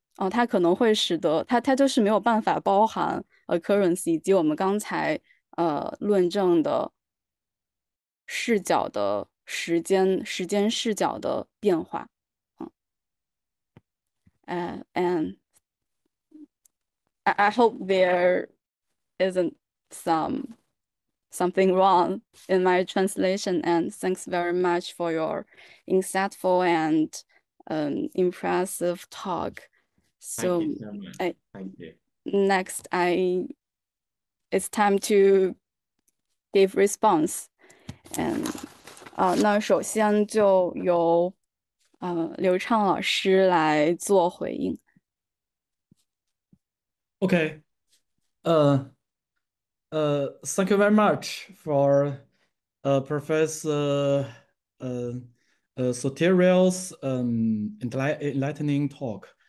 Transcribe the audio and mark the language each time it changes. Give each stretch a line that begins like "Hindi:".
Chinese: 它可能会使得它就是没有办法包含occurrence以及我们刚才论证的视角的时间视角的变化。
English: And I hope there isn't something wrong in my translation. And thanks very much for your insightful and impressive talk. So, Thank you so much. Thank you. Next, it's time to give response.
Chinese: And 那首先就由刘畅老师来做回应。
English: Okay. Thank you very much for Professor Soteriel's enlightening talk.